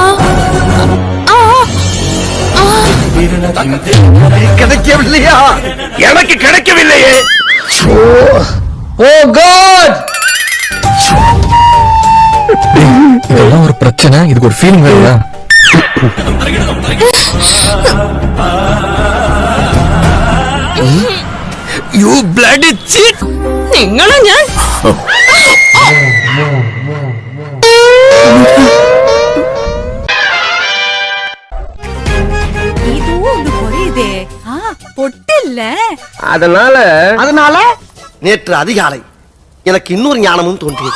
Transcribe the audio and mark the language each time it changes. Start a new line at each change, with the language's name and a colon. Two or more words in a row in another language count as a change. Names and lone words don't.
Tamil: கிடைக்கவில்லையா? எனக்கு கிடைக்கவில்லையே.
English: oh god!
Tamil: இதெல்லாம் ஒரு பிரச்சனை, இதுக்கு ஒரு ஃபீலிங் வேறயா?
English: You bloody cheat!
Malayalam: നിങ്ങളും ഞാൻ
Tamil: அதனால நேற்று அதிகாலை எனக்கு இன்னொரு ஞானமும் தோன்றியது.